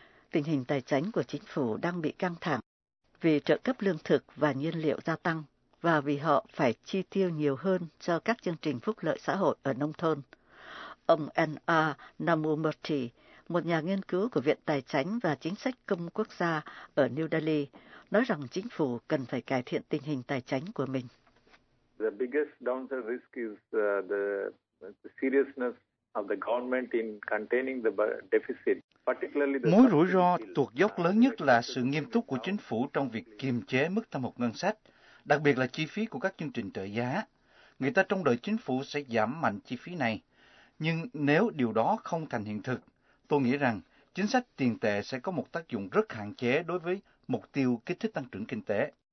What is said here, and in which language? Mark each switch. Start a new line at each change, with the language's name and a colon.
Vietnamese: Tình hình tài chính của chính phủ đang bị căng thẳng vì trợ cấp lương thực và nhiên liệu gia tăng và vì họ phải chi tiêu nhiều hơn cho các chương trình phúc lợi xã hội ở nông thôn. Ông N.R. Namumurthy, một nhà nghiên cứu của Viện Tài chính và Chính sách Công Quốc gia ở New Delhi, nói rằng chính phủ cần phải cải thiện tình hình tài chính của mình.
English: The biggest downside risk is the seriousness of the government in containing the deficit.
Vietnamese: Mối rủi ro tuột dốc lớn nhất là sự nghiêm túc của chính phủ trong việc kiềm chế mức thâm hụt ngân sách, đặc biệt là chi phí của các chương trình trợ giá. Người ta trông đợi chính phủ sẽ giảm mạnh chi phí này. Nhưng nếu điều đó không thành hiện thực, tôi nghĩ rằng chính sách tiền tệ sẽ có một tác dụng rất hạn chế đối với mục tiêu kích thích tăng trưởng kinh tế.